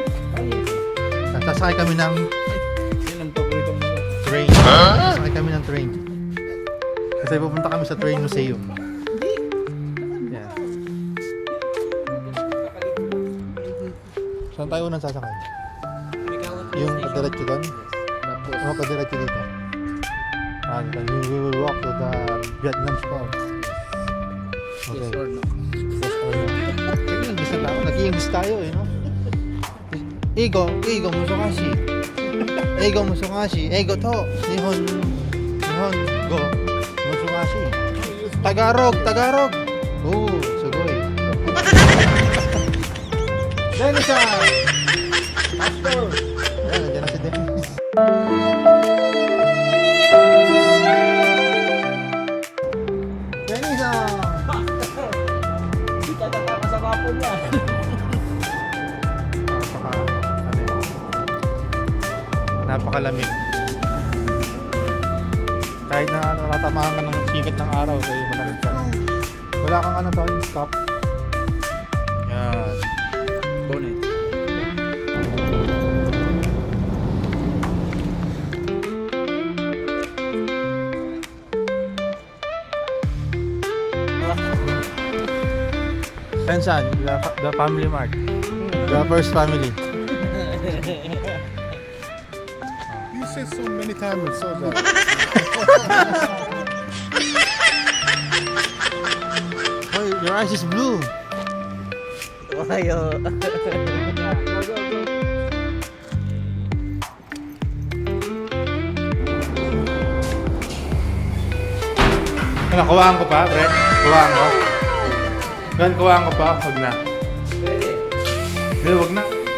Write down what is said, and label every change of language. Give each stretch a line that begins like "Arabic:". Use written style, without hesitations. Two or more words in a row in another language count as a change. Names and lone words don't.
Filipino: Sasakay kami ng train. Sasakay kami ng train. Kasi pupunta kami sa train museum. Yeah. Saan tayo unang sasakay? Yung padiretso doon? O padiretso dito?
English: And then we will walk to the Vietnam Square. Okay. Yes or no? Yes or no?
Filipino: Nag-English na tayo. Nag-English tayo eh, no?
Japanese: 英語難しい。英語難しい. 英語と。日本語。難しい. Tagalog. Oh, sugoi.
Filipino: Dennis-san! Pastor! Ayan, nandiyan na si Dennis. Dennis-san! Hindi ka nakakasama po niya. Napakalamig. Kahit na natatamaan ka ng sikat ng araw, kaya malamig ka. Wala kang ano to, yung stop. Yan. Bonnet.
English: Tensan, the family mart. The first family. You said so many times, so that. Oh, your eyes is blue.
Filipino: Ayaw. Ano, kuhaan ko pa, Brett? Kuhaan ko. Gan, kuhaan ko pa. Huwag na. Hindi, huwag na.